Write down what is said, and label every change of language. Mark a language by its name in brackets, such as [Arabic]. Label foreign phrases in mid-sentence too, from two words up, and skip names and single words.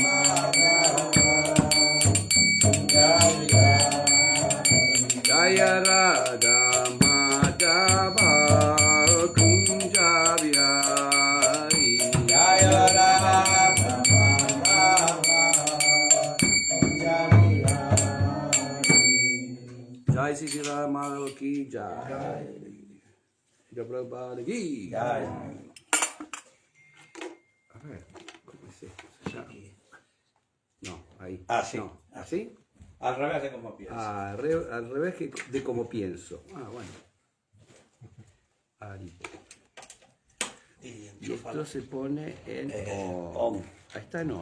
[Sanskrit] जय राधा माधव कुञ्ज विहारी जय राधा माधव कुञ्ज विहारी जय श्री राधा माधव की जय श्रील प्रभुपाद की जय. [Spanish] A ver, ¿cómo es esto? No, ahí. Así. No, ¿así? Al revés de como piensas. Al revés de como pienso. Ah, bueno. Ahí. Y esto se pone en on. Ahí está en on.